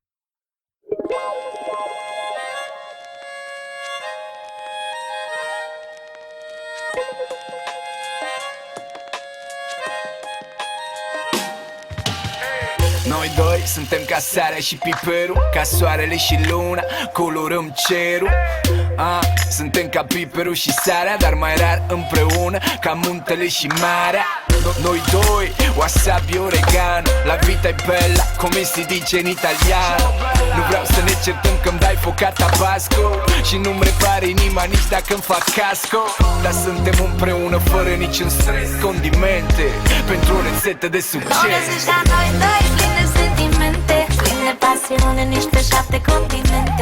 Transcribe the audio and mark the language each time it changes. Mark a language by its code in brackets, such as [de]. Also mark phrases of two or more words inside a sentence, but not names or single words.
[ro] Noi doi suntem ca sarea și piperul, ca soarele și luna, colorăm cerul. Suntem ca piperul și sarea, dar mai rar împreună, ca muntele și marea. Noi doi, wasabi oregano, [it] la vita e bella, come si dice in italiano. [ro] Nu vreau să ne certăm că-mi dai foca tabasco și nu-mi repare inima nici dacă-mi fac casco. Dar suntem împreună fără niciun stres, condimente pentru o rețetă de succes. La noi doi, plin de sentimente, plin de pasiune, nici pe 7 continente.